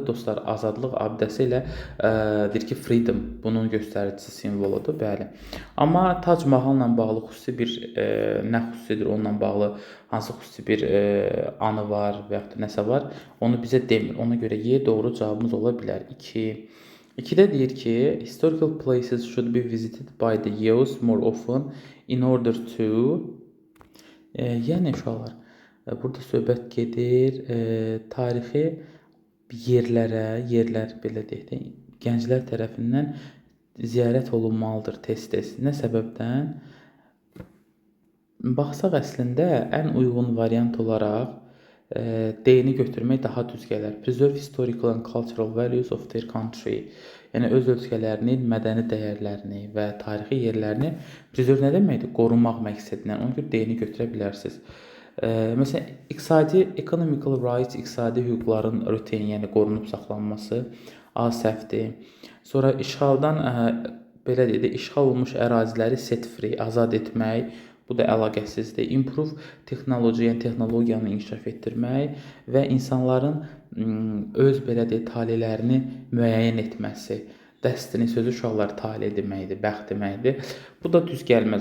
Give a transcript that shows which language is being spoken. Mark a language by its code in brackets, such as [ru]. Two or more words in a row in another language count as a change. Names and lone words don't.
[az] Dostlar, azadlıq abidəsi ilə deyir ki, freedom bunun göstəricisi simvoludur. Bəli. Amma Tac Mahal'la bağlı xüsusi bir nə xüsusidir onunla bağlı hansı xüsusi bir anı var və yaxud da nəsə var, onu bizə demir. Ona görə Y doğru cavabımız ola bilər. 2-də deyir ki, [en] historical places should be visited by the youth more often in order [az] to yəni uşaqlar, burada söhbət gedir tarixi yerlər belə deyək də, gənclər tərəfindən ziyarət olunmalıdır tez-tez. Nə səbəbdən? Baxsaq əslində ən uyğun variant olaraq D-ni götürmək daha düz gələr. [en] Preserve historical and cultural values of their country. [az] Yəni öz ölkələrinin mədəni dəyərlərini və tarixi yerlərini preserve nə deməkdir? Qorumaq məqsədilə. Ona görə D-ni götürə bilərsiniz. Məsələn, iqtisadi [en] economical rights, [az] iqtisadi hüquqların retain, yəni qorunub saxlanması A səhvdir. Sonra işğaldan belə deyək də, işğal olunmuş əraziləri [en] set free, [az] azad etmək. Bu da əlaqəsizdir. [en] Improve technology, [az] yəni texnologiyanı inkişaf etdirmək və insanların öz belə deyək talelərini müəyyən etməsi. Destiny sözü uşaqlar tale deməkdir, bəxt deməkdir. Bu da düz gəlməz.